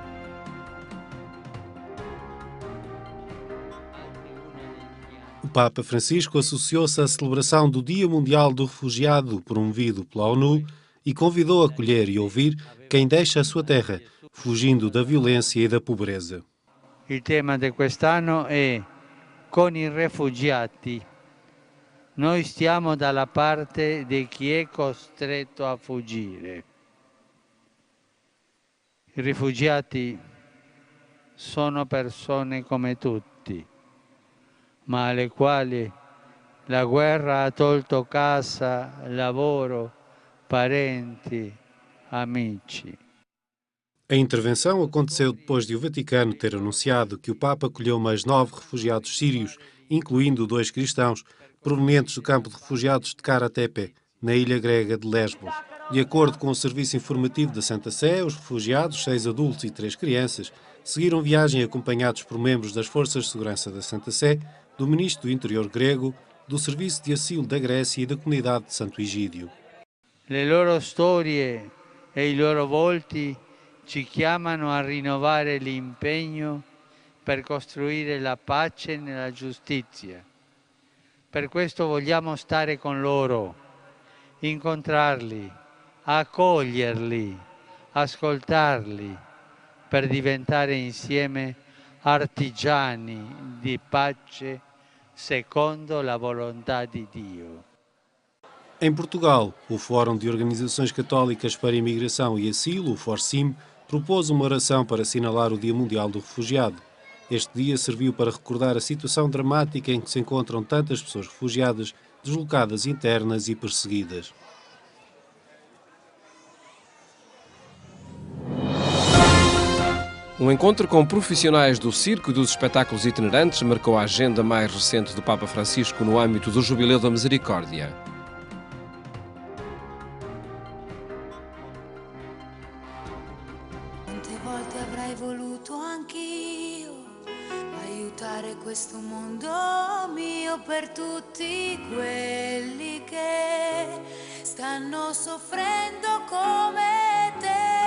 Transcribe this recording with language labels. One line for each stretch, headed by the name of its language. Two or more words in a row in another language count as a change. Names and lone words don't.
Portuguese: O Papa Francisco associou-se à celebração do Dia Mundial do Refugiado, promovido pela ONU, e convidou a acolher e ouvir quem deixa a sua terra, fugindo da violência e da pobreza.
Italian: O tema di quest'anno è Con i rifugiati. Noi stiamo dalla parte di chi è costretto a fuggire. I rifugiati sono persone come tutti, ma alle quali la guerra ha tolto casa, lavoro, parenti, amici.
Portuguese: A intervenção aconteceu depois de o Vaticano ter anunciado que o Papa acolheu mais 9 refugiados sírios, incluindo 2 cristãos, provenientes do campo de refugiados de Karatepe, na ilha grega de Lesbos. De acordo com o Serviço Informativo da Santa Sé, os refugiados, 6 adultos e 3 crianças, seguiram viagem acompanhados por membros das Forças de Segurança da Santa Sé, do Ministro do Interior grego, do Serviço de Asilo da Grécia e da Comunidade de Santo Egídio.
Italian: Le loro storie e i loro volti ci chiamano a rinnovare l'impegno per costruire la pace nella giustizia. Per questo vogliamo stare con loro, incontrarli, accoglierli, ascoltarli, per diventare insieme artigiani di pace secondo la volontà di Dio.
Portuguese: Em Portugal, o Fórum de Organizações Católicas para a Imigração e Asilo, o FORCIM, propôs uma oração para assinalar o Dia Mundial do Refugiado. Este dia serviu para recordar a situação dramática em que se encontram tantas pessoas refugiadas, deslocadas internas e perseguidas. Um encontro com profissionais do circo e dos espetáculos itinerantes marcou a agenda mais recente do Papa Francisco no âmbito do Jubileu da Misericórdia.
Italian: Quante volte avrei voluto anch'io aiutare questo mondo mio per tutti quelli che stanno soffrendo come te.